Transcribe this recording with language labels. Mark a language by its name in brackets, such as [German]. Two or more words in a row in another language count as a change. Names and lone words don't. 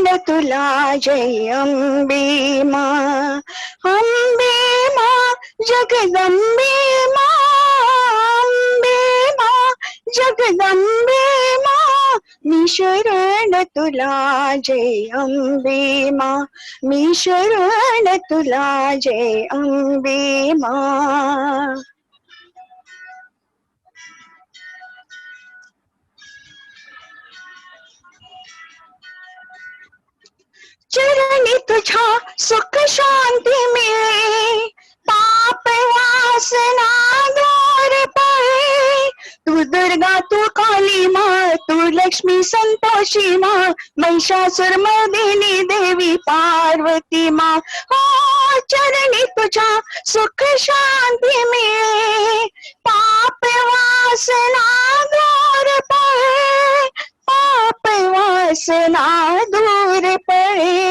[Marathi] तुला जय अंबे माँ, अंबे माँ जगदम्बे माँ, अंबे माँ जगदम्बे माँ, मी शरण तुला जय अंबे माँ, मी शरण तुला जय अंबे माँ. चरणी तुझा [Hindi] सुख शांति मिले, पाप वासना दूर पड़े, तू दुर्गा तू काली माँ, तू लक्ष्मी संतोषी माँ, महिषासुर मर्दिनी देवी पार्वती माँ. ओ [Marathi] चरणी तुझा [Hindi] सुख शांति मिले, पाप वासना दूर पड़े, पाप वासना दूर पड़े.